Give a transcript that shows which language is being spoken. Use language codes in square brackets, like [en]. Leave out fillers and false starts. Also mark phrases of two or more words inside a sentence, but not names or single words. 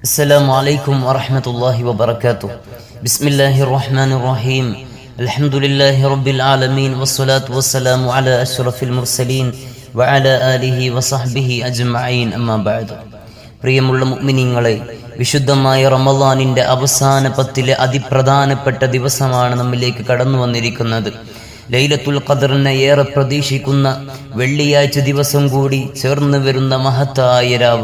[ar] السلام عليكم ورحمة الله وبركاته. بسم الله الرحمن الرحيم. الحمد لله رب العالمين والصلاة والسلام على أشرف المرسلين وعلى آله وصحبه أجمعين أما بعد. [ml] പ്രിയമുള്ള മുഅ്മിനീങ്ങളെ, വിശുദ്ധമായ റമളാനിന്റെ അവസാന പത്തിലെ അതിപ്രധാനപ്പെട്ട ദിവസമാണ് നമ്മിലേക്ക് കടന്നു വന്നിരിക്കുന്നത്. ലൈലത്തുൽ ഖദറിനെ ഏറെ പ്രതീക്ഷിക്കുന്ന വെള്ളിയാഴ്ച ദിവസം കൂടി ചേർന്ന് വരുന്ന മഹത്തായ രാവ്.